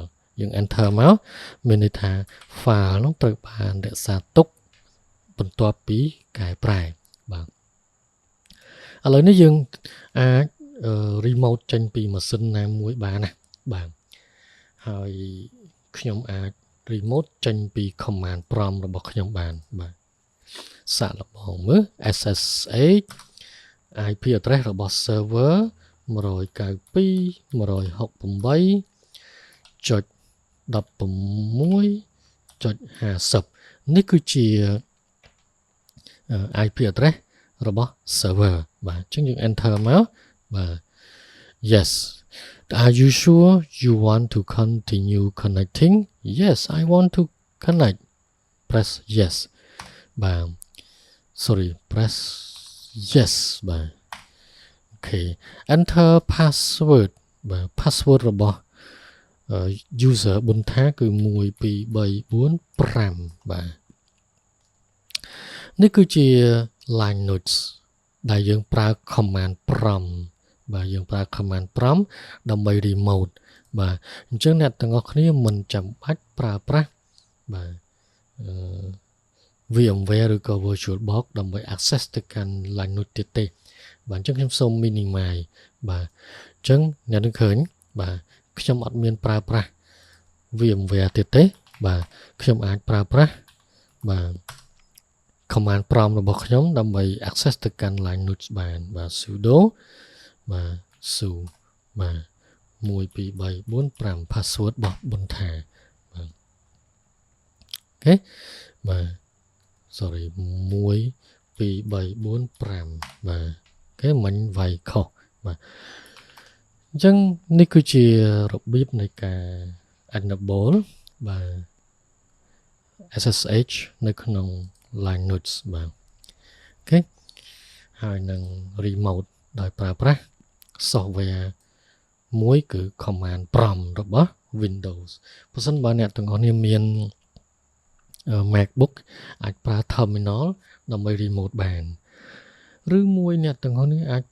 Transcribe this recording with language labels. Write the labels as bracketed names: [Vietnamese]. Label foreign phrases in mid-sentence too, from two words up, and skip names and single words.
[Khmer] យើង enter មកមានន័យថា file នោះត្រូវបានរក្សាទុកបន្ទាប់ពីកែប្រែបាទឥឡូវនេះយើងអាច remote ចេញពីម៉ាស៊ីនណាមួយបានណាបាទហើយខ្ញុំអាច remote ចេញពី [English] command prompt [Khmer] របស់ខ្ញុំបានបាទសាកល្បងមើល [English] SSH IP address [Khmer] របស់ server 192.16.50 នេះគឺជា [English] IP address [Khmer] របស់ server បាទអញ្ចឹងយើង enter មក [English] បាទ yes are you sure you want to continue connecting yes I want to connect press yes បាទ sorry press yes បាទ okay enter password បាទ password [Khmer] របស់ user បុនថាគឺ1 2 3 4 5បាទ នេះគឺជា line notes ដែលយើងប្រើ [English] command prompt [Khmer] បាទយើងប្រើ [English] command prompt [Khmer] ដើម្បី remote បាទអញ្ចឹងអ្នកទាំងអស់គ្នាមិនចាំបាច់ប្រើប្រាស់បាទ VMware ឬក៏ VirtualBox ដើម្បី access ទៅកាន់ line note ទៀតទេបាទអញ្ចឹងខ្ញុំសូម minimize បាទអញ្ចឹងអ្នកនឹងឃើញបាទខ្ញុំ អត់មានប្រើប្រាស់ VMware ទៀតទេបាទខ្ញុំអាចប្រើប្រាស់បាទ [English] command prompt [Khmer] របស់ខ្ញុំដើម្បី access ទៅកាន់ line notes បានបាទ sudo បាទ su បាទ1 2 3 4 5 password របស់បុនថាបាទអូខេបាទ sorry 1 2 3 4 5បាទអូខេមិញវាយខុសបាទអញ្ចឹងនេះគឺជារបៀបនៃការ enable បាទ SSH នៅក្នុង line notes បាទអូខេហើយនឹង remote ដោយប្រើប្រាស់ software មួយគឺ [English] command prompt [Khmer] របស់ Windows បើសិនបើ អ្នកទាំងអស់គ្នាមាន MacBook អាចប្រើ terminal ដើម្បី remote បានឬមួយអ្នកទាំងអស់គ្នាអាច